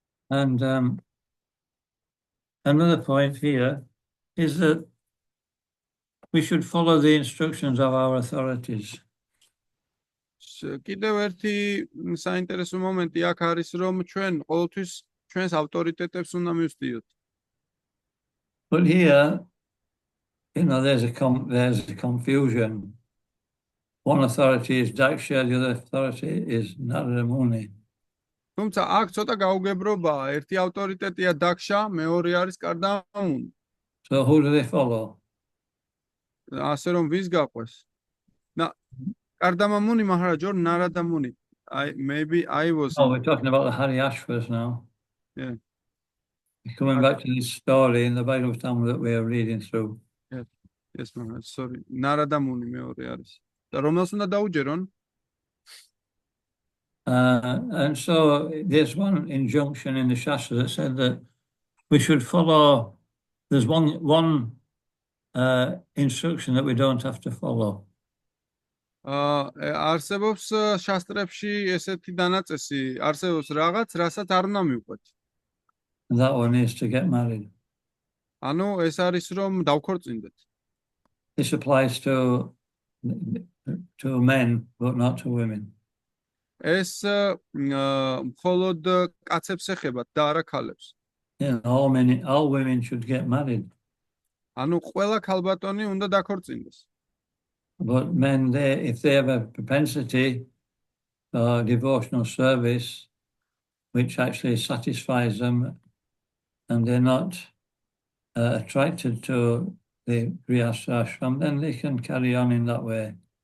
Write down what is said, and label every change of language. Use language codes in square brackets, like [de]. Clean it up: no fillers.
[en] And another point here is that we should follow the instructions of our authorities. [ka] კიდევ ერთი საინტერესო მომენტი აქ არის რომ ჩვენ ყოველთვის ჩვენს ავტორიტეტებს უნდა მივსდიოთ. [en] But here, there's a confusion. One authority is Daksha, the other authority is Narada Muni. [ka] თუმცა აქ ცოტა გაუგებრობაა, ერთი ავტორიტეტია დაქშა, მეორე არის კარდამა მუნი. [en] So who do they follow? [ka] ასე რომ ვის გაყვეს? [en] Kardama Muni Maharaj or Narada Muni. Maybe I was. Oh, we're talking about the Haryashvas now. Yeah. Coming back to this story in the Bhagavatam that we are reading through. Yes, Maharaj. Sorry. [ka] Narada Muni მეორე არის. და რომელს უნდა დაუჯერონ? [en] And so there's one injunction in the Shastra that said that we should follow. There's one instruction that we don't have to follow. [ka] არსებობს შასტრებში ესეთი დანაწესი, არსებობს რაღაც, რასაც არ უნდა მივყვეთ. [en] And that one is to get married. [ka] ანუ ეს არის რომ დავქორწინდეთ. [en] This applies to men, but not to women. [ka] ეს მხოლოდ კაცებს ეხება და არა ქალებს. [en] Yeah, all women should get married. [ka] ანუ ყველა ქალბატონი უნდა დაქორწინდეს. [en] But men, if they have a propensity for devotional service, which actually satisfies them, and they're not attracted to the Grihastha ashram, then they can carry on in that way.